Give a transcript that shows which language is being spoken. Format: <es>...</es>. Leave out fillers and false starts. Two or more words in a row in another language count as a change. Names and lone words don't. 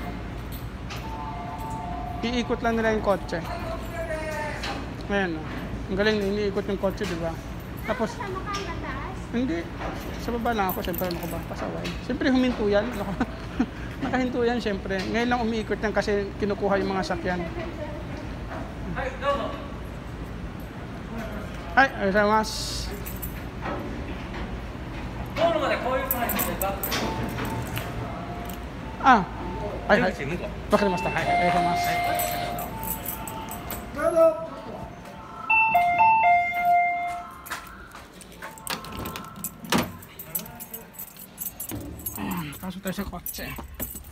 <tl>Iikot lang nila yung kotse. Ayan. Ang galing na iniikot yung kotse, di ba? Tapos, hindi. Sa baba lang ako, siyempre ano ko ba? Pasaway. Siyempre huminto yan. Nakahinto yan, siyempre. Ngayon lang umiikot yan kasi kinukuha yung mga sakyan.</tl> <ja>はい、ありがとう. Ah,はいはい。わかりました。はい、ありがとうございます。</ja> <tl>どうぞ。Ayan, pasok tayo sa kotse.</tl>